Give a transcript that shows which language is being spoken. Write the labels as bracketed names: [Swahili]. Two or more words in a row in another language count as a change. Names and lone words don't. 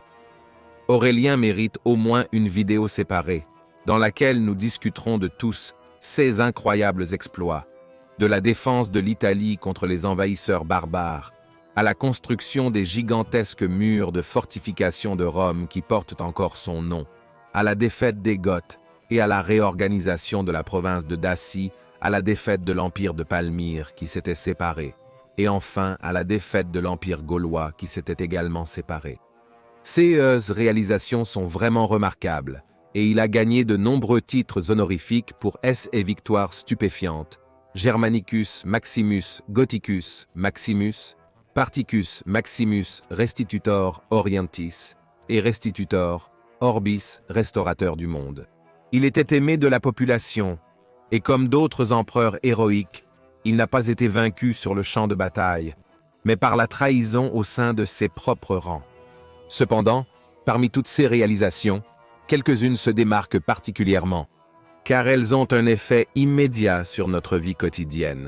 [French] Aurélien mérite au moins une vidéo séparée, dans laquelle nous discuterons de tous ses incroyables exploits, de la défense de l'Italie contre les envahisseurs barbares, à la construction des gigantesques murs de fortification de Rome qui portent encore son nom, à la défaite des Goths, et à la réorganisation de la province de Dacie, à la défaite de l'empire de Palmyre qui s'était séparé, et enfin à la défaite de l'empire gaulois qui s'était également séparé. Ces réalisations sont vraiment remarquables, et il a gagné de nombreux titres honorifiques pour et victoires stupéfiantes, [Latin] Germanicus Maximus Gothicus Maximus, Particus Maximus Restitutor Orientis, et Restitutor Orbis [French] restaurateur du monde. Il était aimé de la population, et comme d'autres empereurs héroïques, il n'a pas été vaincu sur le champ de bataille, mais par la trahison au sein de ses propres rangs. Cependant, parmi toutes ces réalisations, quelques-unes se démarquent particulièrement, car elles ont un effet immédiat sur notre vie quotidienne.